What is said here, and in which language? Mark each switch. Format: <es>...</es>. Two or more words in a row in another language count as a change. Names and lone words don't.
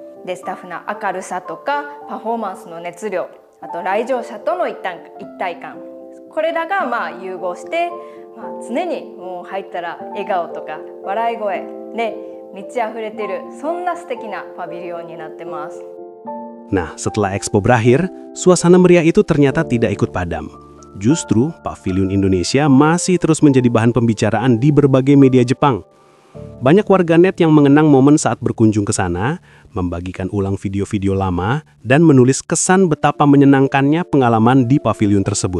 <ja>で、スタッフの明るさとかパフォーマンスの熱量、あと来場者との一体感、これらが融合して、常にもう入ったら笑顔とか笑い声で満ち溢れてる、そんな素敵なパビリオンになってます。</ja> <id>Nah, setelah Expo berakhir, suasana meriah itu ternyata tidak ikut padam. Justru, Pavilion Indonesia masih terus menjadi bahan pembicaraan di berbagai media Jepang. Banyak warganet yang mengenang momen saat berkunjung ke sana, membagikan ulang video-video lama, dan menulis kesan betapa menyenangkannya pengalaman di pavilion tersebut.</id>